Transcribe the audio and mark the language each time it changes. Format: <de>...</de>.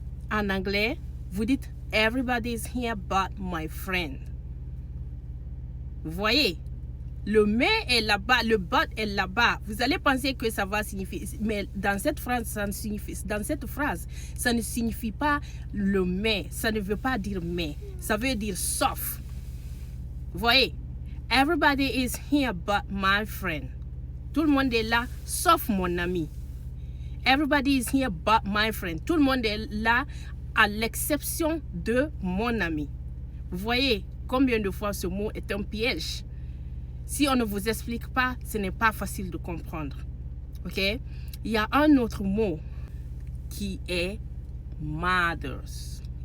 <fr>En anglais, vous dites</fr> <en>everybody is here but my friend.</en> <fr>Vous voyez? Le mais est là-bas, le but est là-bas. Vous allez penser que ça va signifier, mais dans cette phrase, ça ne signifie pas le mais. Ça ne veut pas dire mais. Ça veut dire sauf. Vous voyez?</fr> <en>Everybody is here but my friend.</en> <fr>Tout le monde est là, sauf mon ami.</fr> <en>Everybody is here but my friend.</en> <fr>Tout le monde est là, à l'exception de mon ami. Vous voyez combien de fois ce mot est un piège? Si on ne vous explique pas, ce n'est pas facile de comprendre. OK? Il y a un autre mot qui est mothers.</fr>